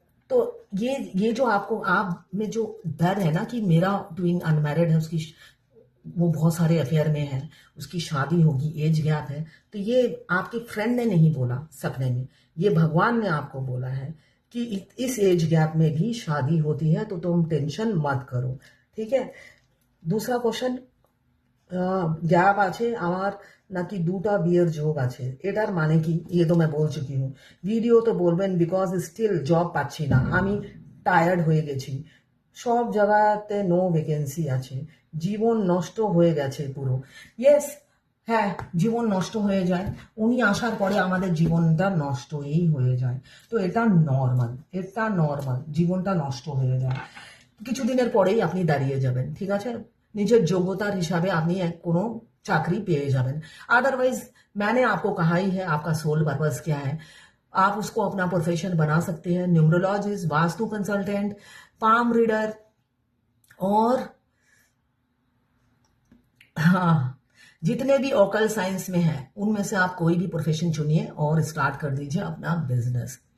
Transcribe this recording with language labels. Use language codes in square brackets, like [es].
[hi] तो ये जो आपको आप में जो डर है ना कि मेरा ट्विन अनमैरिड है, उसकी वो बहुत सारे अफेयर में है, उसकी शादी होगी, एज गैप है, तो ये आपकी फ्रेंड ने नहीं बोला सपने में, ये भगवान ने आपको बोला है कि इस एज गैप में भी शादी होती है, तो तुम टेंशन मत करो, ठीक है। दूसरा क्वेश्चन, [bn] গ্যাপ আছে আমার নাকি 2টা বিয়ের যোগ আছে, এটার মানে কি? [hi] ये तो मैं बोल चुकी हूँ। [bn] ভিডিও তো বলবেন বিকজ স্টিল জব পাচ্ছি না, আমি টায়ার্ড হয়ে গেছি, সব জায়গাতে নো ভ্যাকেন্সি আছে, জীবন নষ্ট হয়ে গেছে পুরো। ইয়েস, হ্যাঁ, জীবন নষ্ট হয়ে যায়, উনি আসার পরে আমাদের জীবনটা নষ্টই হয়ে যায়। তো এটা নর্মাল, জীবনটা নষ্ট হয়ে যায়। কিছুদিনের পরেই আপনি দাঁড়িয়ে যাবেন, ঠিক আছে? নিজের যোগ্যতার হিসাবে আপনি কোনো চাকরি পেয়ে যাবেন। [hi] अदरवाइज मैंने आपको कहा ही है आपका सोल पर्पस क्या है। आप उसको अपना प्रोफेशन बना सकते हैं, numerologist, vastu consultant, palm reader और हाँ, जितने भी ऑकल साइंस में हैं उनमें से आप कोई भी प्रोफेशन चुनिए और स्टार्ट कर दीजिए अपना बिजनेस।